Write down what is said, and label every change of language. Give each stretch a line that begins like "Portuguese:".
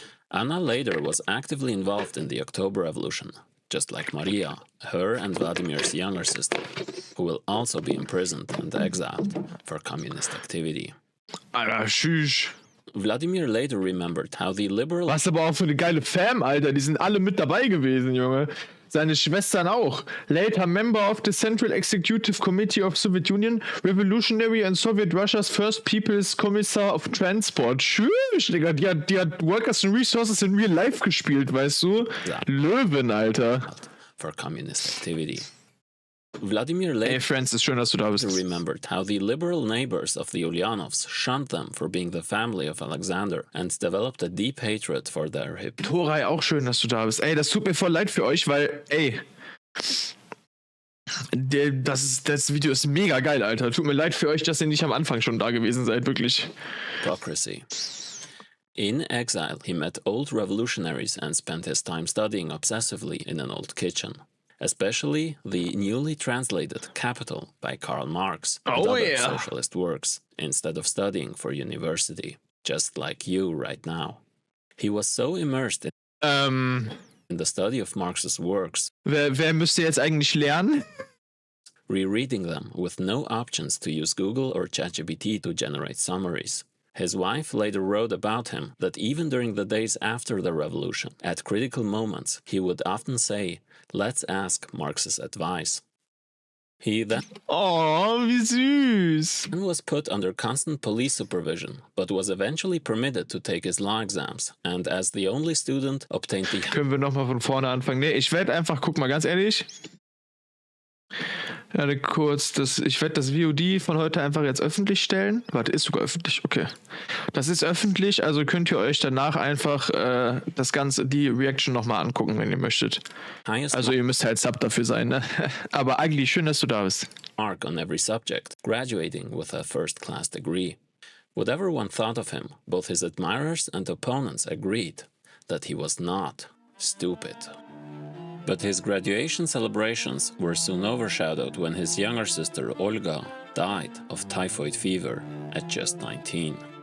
English: Anna later was actively involved in the Oktoberrevolution, just like Maria, her and Vladimir's younger sister, who will also be imprisoned and exiled for communist activity.
German: Alter, tschüss.
English: Vladimir later remembered how the liberal
German: Was aber auch für eine geile Fam, Alter. Die sind alle mit dabei gewesen, Junge. Seine Schwestern auch.
English: Later member of the Central Executive Committee of Soviet Union, Revolutionary and Soviet Russia's First People's Commissar of Transport.
German: Tschüss, Digga. Die hat Workers and Resources in Real Life gespielt, weißt du? Ja. Löwen, Alter.
English: for communist activity. Vladimir later
German: Hey Francis, schön, dass du da bist.
English: remembered how the liberal neighbors of the Ulyanovs shunned them for being the family of Alexander and developed a deep hatred for their
German: Torai, auch schön, dass du da bist. Ey, das tut mir voll leid für euch, weil, ey, das Video ist mega geil, Alter. Tut mir leid für euch, dass ihr nicht am Anfang schon da gewesen seid, wirklich.
English: hypocrisy. In exile, he met old revolutionaries and spent his time studying obsessively in an old kitchen. Especially the newly translated Capital by Karl Marx and Oh, other yeah. socialist works, instead of studying for university, just like you right now. He was so immersed in the study of Marx's works,
German: Wer müsste jetzt eigentlich lernen?
English: rereading them with no options to use Google or ChatGPT to generate summaries. His wife later wrote about him that even during the days after the revolution, at critical moments, he would often say, "Let's ask Marx's advice." He then
German: Oh, wie süß.
English: was put under constant police supervision, but was eventually permitted to take his law exams, and as the only student obtained the
German: Können wir nochmal von vorne anfangen? Nee, ich werde einfach, guck mal, ganz ehrlich. Warte kurz, ich werde das VOD von heute einfach jetzt öffentlich stellen. Warte, ist sogar öffentlich, okay. Das ist öffentlich, also könnt ihr euch danach einfach die Reaction nochmal angucken, wenn ihr möchtet.
English: highest
German: Also ihr müsst halt Sub dafür sein, ne? Aber eigentlich schön, dass du da bist.
English: mark on every subject, graduating with a first-class degree. Whatever one thought of him, both his admirers and opponents agreed that he was not stupid. But his graduation celebrations were soon overshadowed when his younger sister Olga died of typhoid fever at just 19.